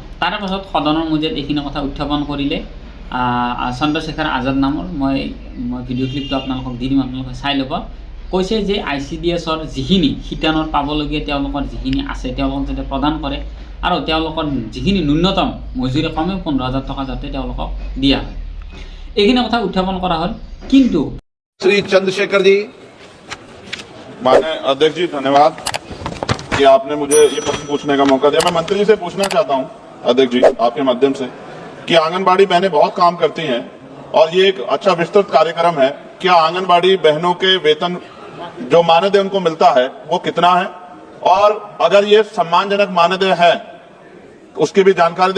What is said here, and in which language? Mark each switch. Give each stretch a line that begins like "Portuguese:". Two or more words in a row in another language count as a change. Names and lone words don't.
Assamese: তাৰে পাছত সদনৰ মজিয়াত এইখিনি কথা উত্থাপন কৰিলে চন্দ্ৰশেখৰ আজাদ নামৰ মই ভিডিঅ' ক্লিপটো আপোনালোকক দি দিম, আপোনালোকে চাই ল'ব। কৈছে যে ICDSৰ যিখিনি শিতানত পাবলগীয়া তেওঁলোকৰ যিখিনি আছে তেওঁলোকক যাতে প্ৰদান কৰে আৰু তেওঁলোকৰ যিখিনি ন্যূনতম মজুৰি কমে 15,000 টকা যাতে তেওঁলোকক দিয়া হয়, এইখিনি কথা উত্থাপন কৰা হ'ল। কিন্তু
Hindi: श्री चंद्रशेखर जी। माननीय अध्यक्ष जी, धन्यवाद कि आपने मुझे ये प्रश्न पूछने का मौका दिया। मैं मंत्री जी से पूछना चाहता हूं, अध्यक्ष जी आपके माध्यम से, कि आंगनबाड़ी बहनें बहुत काम करती हैं और ये एक अच्छा विस्तृत कार्यक्रम है। क्या आंगनबाड़ी बहनों के वेतन जो मानदेय उनको मिलता है वो कितना है, और अगर ये सम्मानजनक मानदेय है उसकी भी जानकारी दें।